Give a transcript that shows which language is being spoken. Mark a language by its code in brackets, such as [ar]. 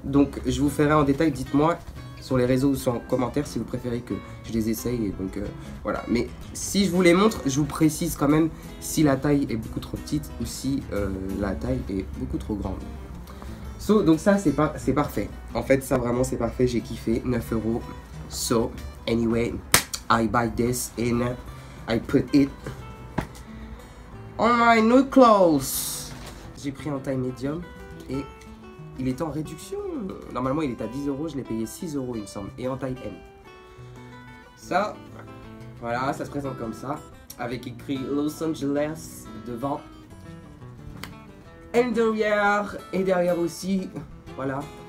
[fr] Donc, je vous ferai en détail. Dites-moi sur les réseaux ou sur en commentaire si vous préférez que je les essaye. Et donc, voilà. Mais si je vous les montre, je vous précise quand même si la taille est beaucoup trop petite ou si la taille est beaucoup trop grande. So, donc ça, c'est parfait. En fait, ça, vraiment, c'est parfait. J'ai kiffé. 9 €. [en] So, anyway, I buy this and I put it on my new clothes. [fr] J'ai pris en taille médium et il est en réduction. Normalement, il est à 10 €. Je l'ai payé 6 €, il me semble. Et en taille M. Ça, voilà, ça se présente comme ça. Avec écrit Los Angeles devant. Et derrière aussi, voilà.